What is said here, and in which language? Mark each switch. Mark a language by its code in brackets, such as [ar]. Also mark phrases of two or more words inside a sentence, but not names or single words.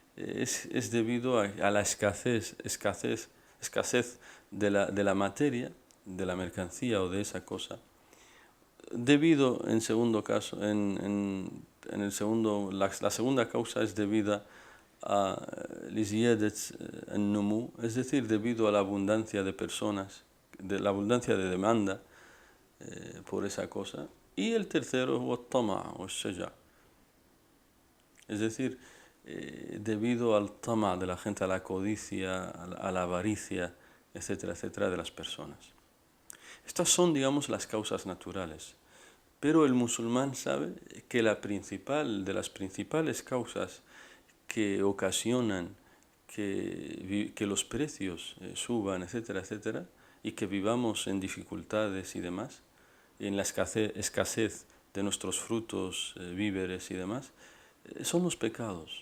[es] es debido a la escasez de la materia de la mercancía o de esa cosa, debido, en segundo caso, en el segundo, la segunda causa es debida a [ar] لزيادة النمو, [es] es decir, debido a la abundancia de personas, de la abundancia de demanda por esa cosa. Y el tercero es [ar] الطمع والشجع, [es] es decir, debido al tama de la gente, a la codicia, a la avaricia, etcétera, etcétera, de las personas. Estas son, digamos, las causas naturales. Pero el musulmán sabe que de las principales causas que ocasionan que los precios suban, etcétera, etcétera, y que vivamos en dificultades y demás, en la escasez de nuestros frutos, víveres y demás, son los pecados.